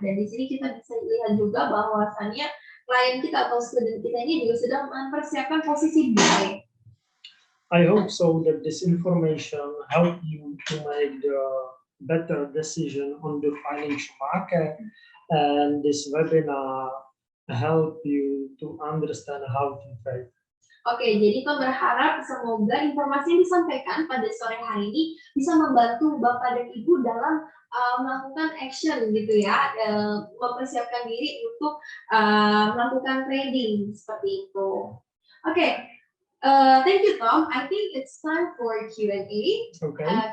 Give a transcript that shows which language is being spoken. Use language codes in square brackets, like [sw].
[id] Dan di sini kita bisa lihat juga bahwasannya klien kita atau student kita ini juga sedang mempersiapkan posisi buy. [en] I hope so that this information help you to make the better decision on the financial market, and this webinar help you to understand how to trade. [id] Oke, jadi Tom berharap semoga informasi yang disampaikan pada sore hari ini bisa membantu Bapak dan Ibu dalam melakukan action gitu ya, mempersiapkan diri untuk melakukan trading seperti itu. [en] Oke, thank you Tom. I think it's time for Q&A. Okay.